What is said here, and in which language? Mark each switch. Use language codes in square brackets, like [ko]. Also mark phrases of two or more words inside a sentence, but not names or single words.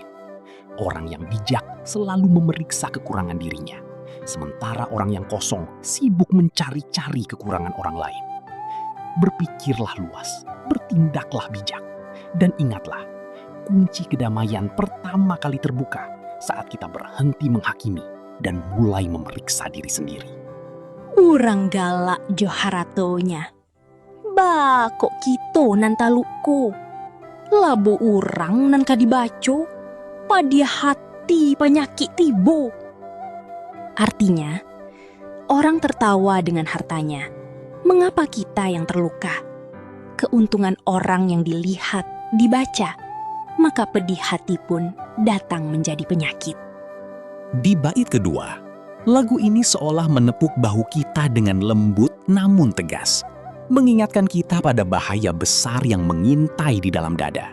[id] Orang yang bijak selalu memeriksa kekurangan dirinya, sementara orang yang kosong sibuk mencari-cari kekurangan orang lain. Berpikirlah luas, bertindaklah bijak, dan ingatlah, kunci kedamaian pertama kali terbuka saat kita berhenti menghakimi dan mulai memeriksa diri sendiri. [min] Urang galak joharatonya. Ba kok kito nan taluko. Labo urang nan kadibaco. Padia hati penyakit tibo. [id] Artinya, orang tertawa dengan hartanya. Mengapa kita yang terluka? Keuntungan orang yang dilihat, dibaca, maka pedih hati pun datang menjadi penyakit. Di bait kedua, lagu ini seolah menepuk bahu kita dengan lembut namun tegas, mengingatkan kita pada bahaya besar yang mengintai di dalam dada.